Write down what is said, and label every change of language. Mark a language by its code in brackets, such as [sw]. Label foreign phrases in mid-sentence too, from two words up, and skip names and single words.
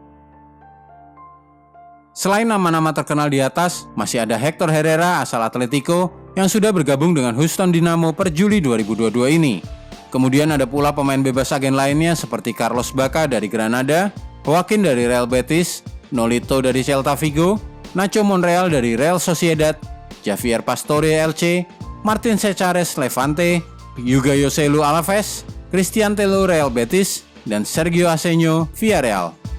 [id] Selain nama-nama terkenal di atas, masih ada Hector Herrera asal Atletico yang sudah bergabung dengan Houston Dynamo per Juli 2022 ini. Kemudian ada pula pemain bebas agen lainnya seperti Carlos Bacca dari Granada, Joaquin dari Real Betis, Nolito dari Celta Vigo, Nacho Monreal dari Real Sociedad, Javier Pastore Elche, Martin Cechares Levante, Hugo Joselu Alaves, Christian Tello Real Betis, dan Sergio Asenjo Villarreal.